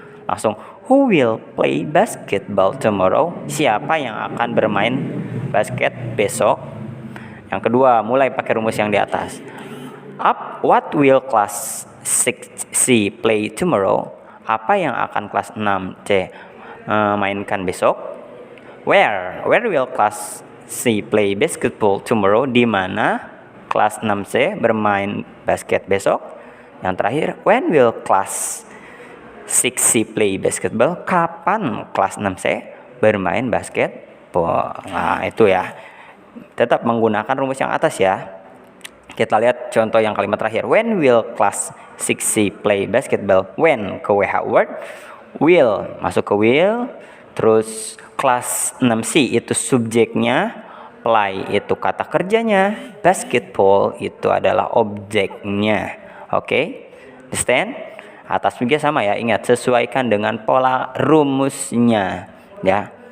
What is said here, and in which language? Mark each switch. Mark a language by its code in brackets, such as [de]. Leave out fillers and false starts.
[en] Langsung who will play basketball tomorrow? [id] Siapa yang akan bermain basket besok? Yang kedua, mulai pakai rumus yang di atas. [en] What will class 6C play tomorrow? [id] Apa yang akan kelas 6C mainkan besok? [en] Where will class C play basketball tomorrow? [id] Di mana kelas 6C bermain basket besok? [en] Yang terakhir, when will class 6C play basketball? [id] Kapan kelas 6C bermain basketball? Nah, itu ya. Tetap menggunakan rumus yang atas ya. Kita lihat contoh yang kalimat terakhir. [en] When will class 6C play basketball? [id] When ke WH word. Will masuk ke will. Terus kelas 6C itu subjeknya. Play itu kata kerjanya. Basketball itu adalah objeknya. Oke? Understand? Atas juga sama ya. Ingat, sesuaikan dengan pola rumusnya. Ya.